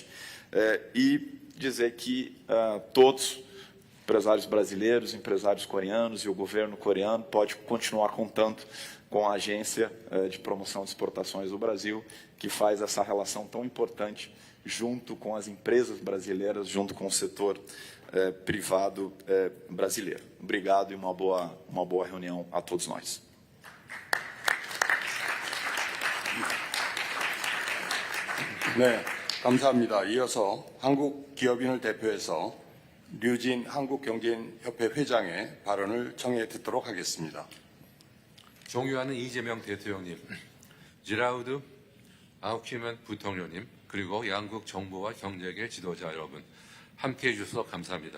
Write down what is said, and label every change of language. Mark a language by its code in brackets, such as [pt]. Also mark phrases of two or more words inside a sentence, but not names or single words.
[pt] E dizer que todos, empresários brasileiros, empresários coreanos e o governo coreano pode continuar contando com a Agência de Promoção de Exportações do Brasil, que faz essa relação tão importante junto com as empresas brasileiras, junto com o setor privado brasileiro. Obrigado e uma boa reunião a todos nós. [ko] 네, 감사합니다. 이어서 한국 기업인을 대표해서 류진 한국경제인협회 회장의 발언을 청해 듣도록 하겠습니다. 존경하는 이재명 대통령님, 지라우드 아우키만 부통령님, 그리고 양국 정보와 경제계 지도자 여러분, 함께해 주셔서 감사합니다.